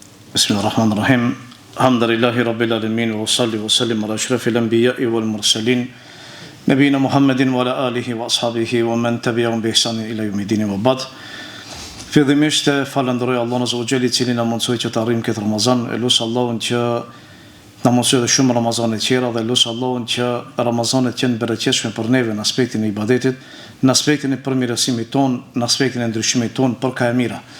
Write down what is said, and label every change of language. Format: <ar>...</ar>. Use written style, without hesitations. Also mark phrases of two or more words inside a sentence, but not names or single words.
<ar>بسم الله الرحمن الرحيم. الحمد لله رب العالمين وصل وسلم على أشرف الأنبياء والمرسلين نبينا محمد وعلى آله وأصحابه ومن تبعهم بإحسان إلى يوم الدين وبعد.</ar> <sq>Fillimisht falenderoj Allahun</sq> <ar>عز وجل</ar> <sq>I cili na mundsoi që të arrijmë këtë Ramazan. Lut Allahun që na mundsoi edhe shumë Ramazane të tjera dhe lut Allahun që Ramazanet të jenë bereqetshme për neve në aspektin e ibadetit, në aspektin e përmirësimit ton, në aspektin e ndryshimit ton për ka e mira.</sq>